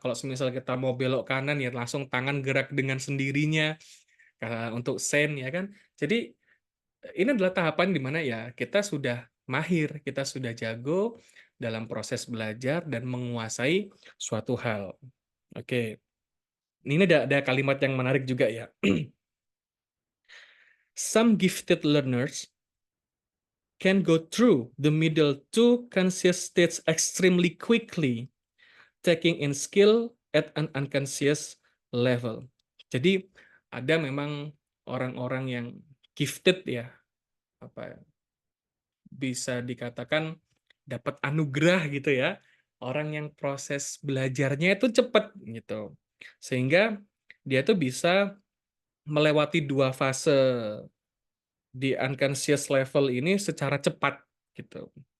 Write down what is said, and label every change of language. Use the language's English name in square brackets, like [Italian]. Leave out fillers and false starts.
[Indonesian] Kalau semisal kita mau belok kanan ya langsung tangan gerak dengan sendirinya, untuk sen ya kan. Jadi, ini adalah tahapan di mana ya kita sudah mahir, kita sudah jago dalam proses belajar dan menguasai suatu hal. Oke, ini ada kalimat yang menarik juga ya. [English] Some gifted learners can go through the middle two conscious states extremely quickly, taking in skill at an unconscious level. [Indonesian] Jadi ada memang orang-orang yang gifted ya, apa bisa dikatakan dapat anugerah gitu ya, orang yang proses belajarnya itu cepat gitu. Sehingga dia tuh bisa melewati 2 fase di unconscious level ini secara cepat gitu.